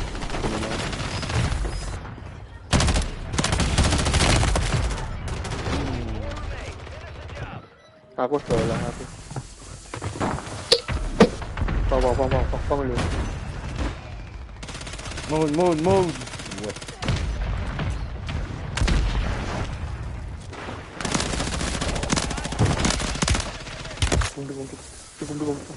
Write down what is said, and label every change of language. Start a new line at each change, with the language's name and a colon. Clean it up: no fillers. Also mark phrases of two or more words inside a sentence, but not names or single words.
Indonesian: Aku salah aku.
Vietnamese: Phong luôn.
English: Move.
Indonesian: Tunggu.